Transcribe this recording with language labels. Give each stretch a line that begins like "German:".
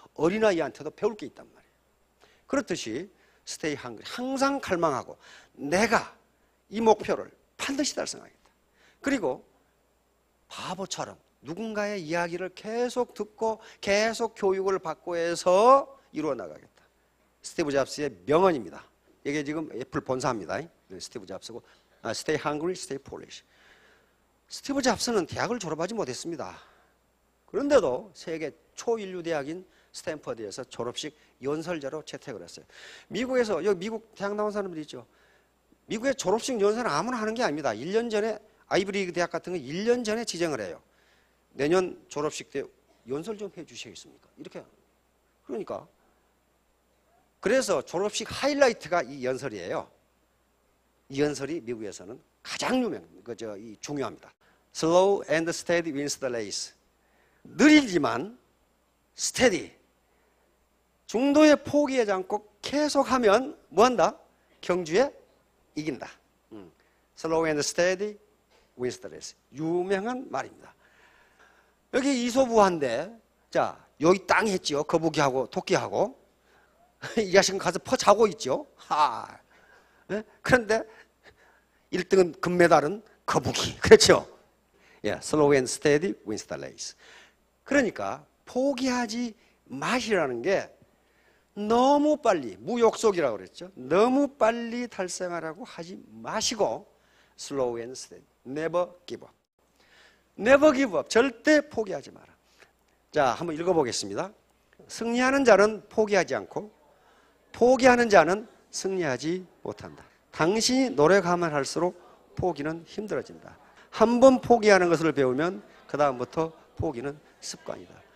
Korean: 어린아이한테도 배울 게 있단 말이에요. 그렇듯이
English: 스테이 헝그리,
Korean: 항상 갈망하고 내가 이 목표를 반드시 달성하겠다. 그리고 바보처럼 누군가의 이야기를 계속 듣고 계속 교육을 받고 해서 이루어 나가겠다. 스티브 잡스의 명언입니다. 이게 지금 애플 본사입니다.
English: 스티브 잡스고, Stay hungry, stay foolish.
Korean: 스티브 잡스는 대학을 졸업하지 못했습니다. 그런데도 세계 초인류 대학인 스탠퍼드에서 졸업식 연설자로 채택을 했어요. 미국에서, 여기 미국 대학 나온 사람들 있죠. 미국의 졸업식 연설은 아무나 하는 게 아닙니다. 1년 전에 아이브리그 대학 같은 거 1년 전에 지정을 해요. 내년 졸업식 때 연설 좀 해주시겠습니까? 이렇게. 그러니까. 그래서 졸업식 하이라이트가 이 연설이에요. 이 연설이 미국에서는 가장 중요합니다.
English: Slow and steady wins the race.
Korean: 느리지만 steady. 중도에 포기하지 않고 계속하면 뭐한다? 경주에 이긴다.
English: Slow and steady wins the race.
Korean: 유명한 말입니다. 여기 이소부화인데, 자, 여기 땅이 했지요. 거북이하고 토끼하고. 이 자식은 가서 퍼 자고 있죠. 네? 그런데 1등은 금메달은 거북이. 그렇죠?
English: Slow and steady wins the race.
Korean: 그러니까 포기하지 마시라는 게 너무 빨리, 무욕속이라고 그랬죠. 너무 빨리 달성하라고 하지 마시고
English: Slow and steady, never give up. Never give up,
Korean: 절대 포기하지 마라. 자, 한번 읽어보겠습니다. 승리하는 자는 포기하지 않고 포기하는 자는 승리하지 못한다. 당신이 노력하면 할수록 포기는 힘들어진다. 한 번 포기하는 것을 배우면 그 다음부터 포기는 습관이다.